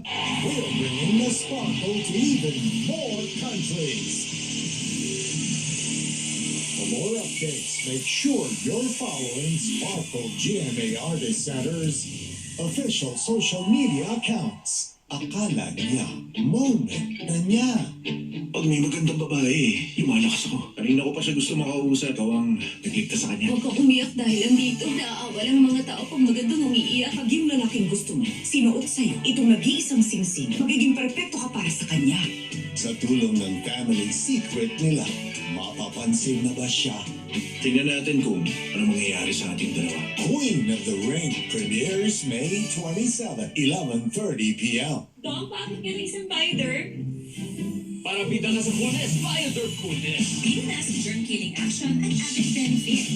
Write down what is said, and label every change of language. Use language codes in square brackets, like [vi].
[en] We're bringing the sparkle to even more countries. For more updates, make sure you're following Sparkle GMA Artist Center's official social media accounts. [tl] Akala niya, moment na niya. Pag may magandang babae, lumalakas ako. Kanina ko pa siya gusto makausap. Ikaw ang nagligtas sa kanya. Huwag kang umiyak dahil andito. Naaawa lang ang mga tao pag magandang umiiyak. Pag yung lalaking gusto mo, sinuot sa'yo itong nag-iisang singsing, magiging perpekto ka para sa kanya. Sa tulong ng family secret nila, mapapansin na ba siya? Tingnan natin kung ano mangyayari sa ating dalawa. [en] Queen of the Ring premieres May 27, 11:30 p.m. [tl] Dong, bakit ka isang binder? Para bida ka sa Kunes, Binder Kunes. [en] Pinas, germ-killing action at added benefit.